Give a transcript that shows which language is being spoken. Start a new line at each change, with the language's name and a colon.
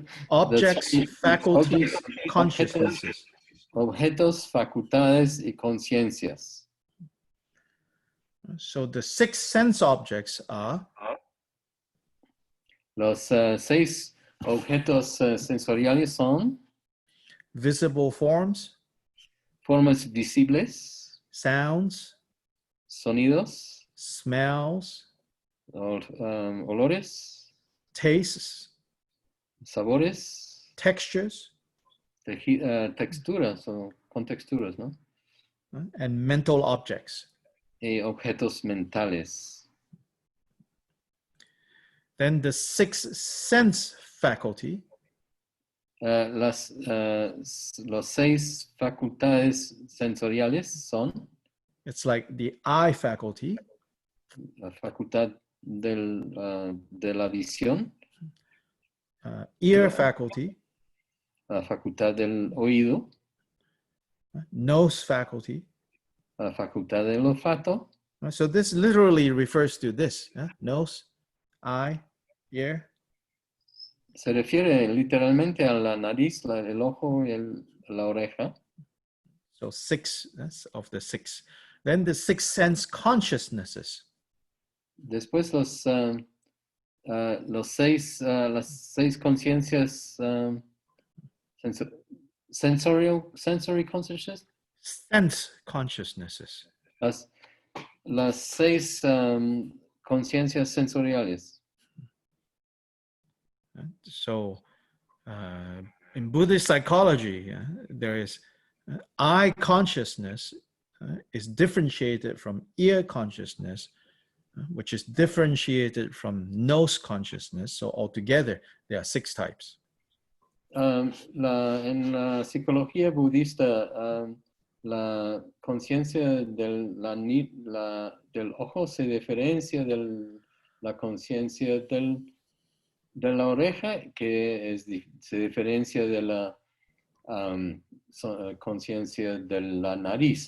English: objects, faculties, consciousnesses.
Spanish: Objetos, facultades y conciencias.
English: So the 6 sense objects are
Spanish: los 6 objetos sensoriales son
English: visible forms,
Spanish: formas visibles,
English: sounds,
Spanish: sonidos,
English: smells,
Spanish: olores,
English: tastes,
Spanish: sabores,
English: textures,
Spanish: texturas o contexturas, ¿no?
English: And mental objects.
Spanish: Y objetos mentales.
English: Then the 6 sense faculty.
Spanish: Los 6 facultades sensoriales son.
English: It's like the eye faculty.
Spanish: La facultad de la visión.
English: Ear faculty.
Spanish: La facultad del oído.
English: Nose faculty.
Spanish: La facultad del olfato.
English: So this literally refers to this, nose, eye, ear.
Spanish: Se refiere literalmente a la nariz, el ojo y la oreja.
English: So 6 of the 6. Then the 6 sense consciousnesses.
Spanish: Después las 6 conciencias
English: sensory consciousness. Sense consciousnesses.
Spanish: Las 6 conciencias sensoriales.
English: So in Buddhist psychology, there is eye consciousness is differentiated from ear consciousness, which is differentiated from nose consciousness. So altogether, there are 6 types.
Spanish: En la psicología budista, la conciencia del ojo se diferencia de la conciencia de la oreja, que se diferencia de la conciencia de la nariz.